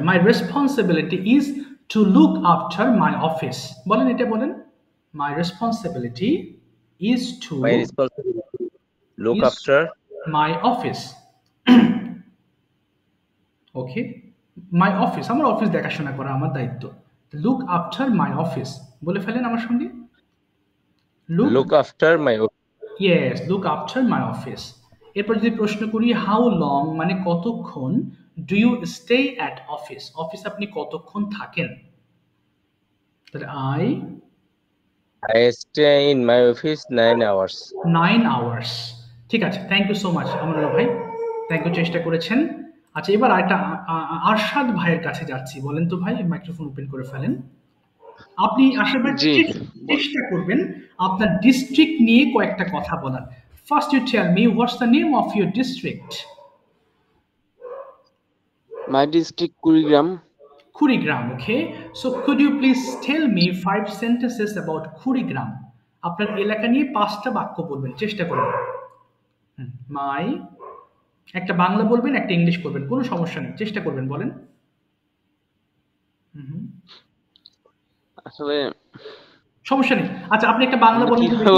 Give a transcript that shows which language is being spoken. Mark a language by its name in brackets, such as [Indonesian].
[English] My responsibility is to look after my office. [Bangla] বলেন, এটা বলেন। [English] My responsibility is to My responsibility look after my office. Okay, my office, [Bangla] আমার office দেখাশোনা করা আমার দায়িত্ব। [English] look after my office [Bangla] বলে ফেলেন আমার সঙ্গে। [English] look after my office. Yes, look after my office. [Bangla] এরপর যদি প্রশ্ন করি, [English] how long [Bangla] মানে কতক্ষণ, [English] do you stay at office, [Bangla] office আপনি কতক্ষণ থাকেন? তাহলে [English] I stay in my office 9 hours. 9 hours। [Bangla] ঠিক আছে, [English] thank you so much [Bangla] আমরুল্লাহ ভাই, [English] thank you, [Bangla] চেষ্টা করেছেন। আচ্ছা, এবার একটা আরশাদ ভাইয়ের কাছে যাচ্ছি। বলেন তো ভাই, মাইক্রোফোন ওপেন করে ফেলেন। আপনি আরশাদ ভাই চেষ্টা করবেন আপনার ডিস্ট্রিক্ট নিয়ে কয়েকটা কথা বলার। [English] First you tell me what's the name of your district? My district Kurigram. Kurigram, okay. So could you please tell me 5 sentences about Kurigram? [Bangla] আপনার এলাকা নিয়ে 5টা বাক্য বলবেন, চেষ্টা করুন। মাই, একটা বাংলা বলবেন, একটা ইংলিশ করবেন, কোনো সমস্যা নেই, চেষ্টা করবেন, বলেন। আসলে সমস্যা নেই। আচ্ছা, আপনি একটা বাংলা বলেন।